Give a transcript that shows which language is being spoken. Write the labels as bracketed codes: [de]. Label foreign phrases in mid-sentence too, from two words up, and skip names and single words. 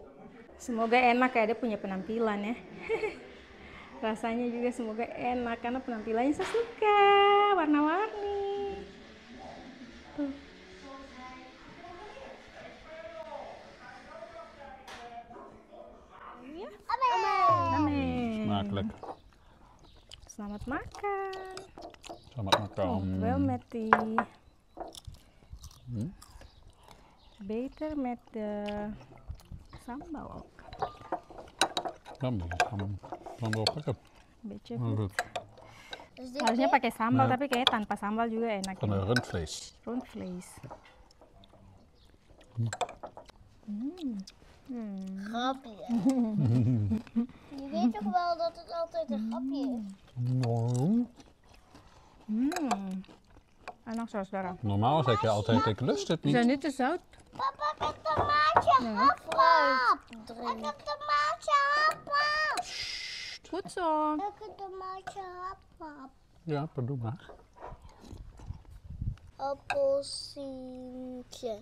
[id] Semoga enak ya, dia punya penampilan ya. Rasanya juga semoga enak karena penampilannya saya suka, warna-warni. Tuh. Ya. Amin. [nl] Smakelijk. [id] Selamat makan. Selamat makan. [nl] Wel met die. Beter met de sambal ook. Sambal pakken. Beetje Maar goed. goed. [id] Harusnya pakai sambal, Nah. tapi kayaknya tanpa sambal juga enak. [nl] Van [id] Ya. [nl] een rundvlees. Rundvlees. Grapje. Je weet toch wel dat het altijd een grapje is? [id] Enak saudara. [nl] Normaal zeg je altijd, ik lust het Is dat niet. niet te zout? Papa, ik heb tomaatje hap. Ik heb tomaatje hap. Goed zo. Ik heb tomaatje hap. Ja, doe maar. Appelsientje.